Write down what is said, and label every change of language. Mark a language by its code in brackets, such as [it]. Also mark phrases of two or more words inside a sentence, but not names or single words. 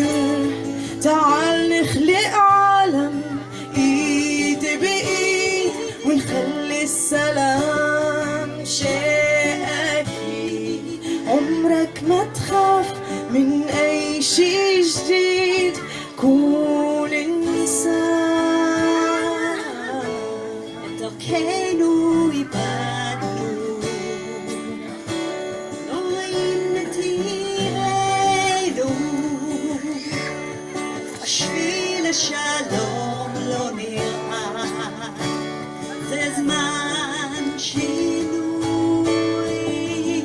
[ar] تعال نخلق عالم ايد بايد، ونخلي السلام شيء اكيد. عمرك ما تخاف من اي شي جديد، كون انسان. [he] את דרכנו איבדנו, לא רואים נתיבנו, השביל השלום לא נראה, זה זמן שינוי.